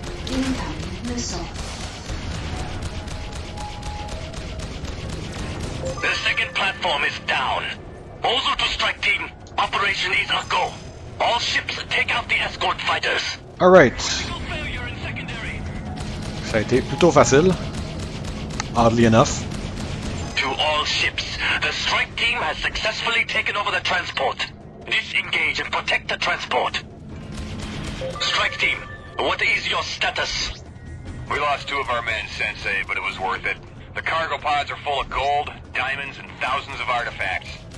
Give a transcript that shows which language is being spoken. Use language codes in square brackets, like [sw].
[en] Incoming missile. The second platform is down. Ozu to strike team. Operation is a go. All ships take out the escort fighters. Alright, Critical failure in secondary. [fr] ça a été plutôt facile. [en] Oddly enough. To all ships, the strike team has successfully taken over the transport. Disengage and protect the transport. Strike team, what is your status? We lost 2 of our men, Sensei, but it was worth it. The cargo pods are full of gold, diamonds, and thousands of artifacts.